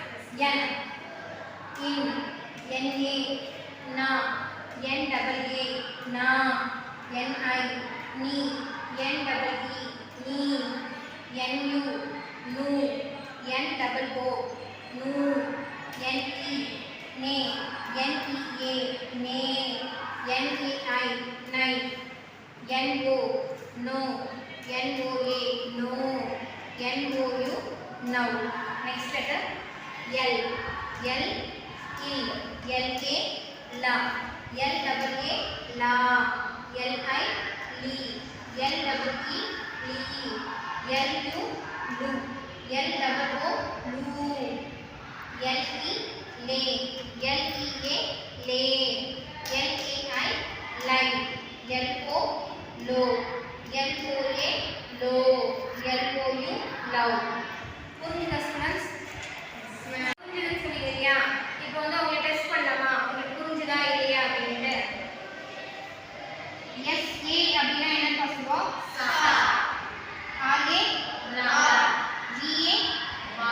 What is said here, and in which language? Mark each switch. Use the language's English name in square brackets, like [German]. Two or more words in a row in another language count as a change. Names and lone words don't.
[English] N in NA na N double A na NI ni N double E ni NU nu N double O nu NE ne NEA ne NAI nai NO no NOA no NOU now. Next letter L L il LA la L double A la LI li L double E li LU lu L double O lu LE le LEA le LAI lai LO lo LOA lo LOU love. [Tamil] புரியுதா ஸ்டூடண்ட்ஸ்? புரிஞ்சுதுன்னு சொன்னீங்க இல்லையா? இப்போ வந்து உங்களை டெஸ்ட் பண்ணலாமா? உங்களுக்கு புரிஞ்சுதா இல்லையா அப்படின்ட்டு. SA அப்படின்னா என்னன்னு சொல்லுவோம்? சா. ஆகே ரா. GA வா.